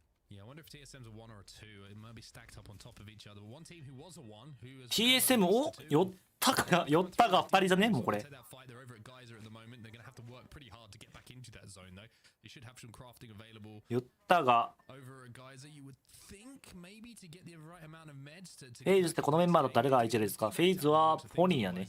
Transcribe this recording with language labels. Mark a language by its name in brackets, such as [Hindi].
[English] Yeah, I wonder if TSM's a 1 or a 2. It might be stacked up on top of each other. But one team who was a 1, who has [Japanese] TSM を寄ったが2人じゃねもうこれ。 [English] they're over at Geyser at the moment. They're going to have to work pretty hard to get back into that zone though. They should have some crafting available. [Japanese] 寄ったが [English] Over at Geyser, you would think maybe to get the right amount of meds to [Japanese] フェイズってこのメンバーだと誰が IGL ですか？フェイズはポニーやね。